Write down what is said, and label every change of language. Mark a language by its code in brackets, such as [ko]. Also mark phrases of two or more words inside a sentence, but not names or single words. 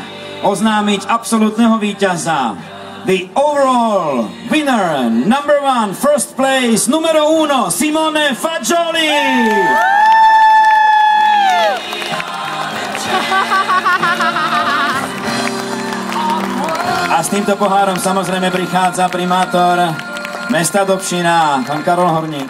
[sk] Oznámiť absolútneho víťaza. [en] The overall winner, number one, first place, [it] numero uno, Simone Fagioli. [sk] A s týmto pohárom samozrejme prichádza primátor mesta Dobšina, pán Karol Horník.